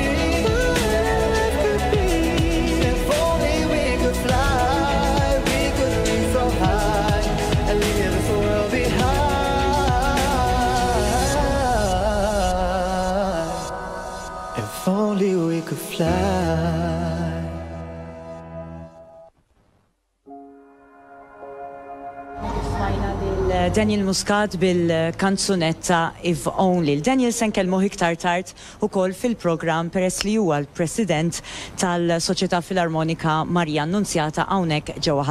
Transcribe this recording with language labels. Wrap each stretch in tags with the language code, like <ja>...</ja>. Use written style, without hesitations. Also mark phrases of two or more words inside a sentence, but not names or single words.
<en>If only we could fly, we could reach so high and leave this world behind. If only we could fly.</en> <mt>Smajna Daniel Muscat bil-kanzunetta If Only. Daniel sen kelmu iktar tard ukoll fil-programm peress li huwa l-President tal-Soċjetà Filarmonika Marija Annunzjata hawnhekk ġewwa Ħalbalzan.</mt>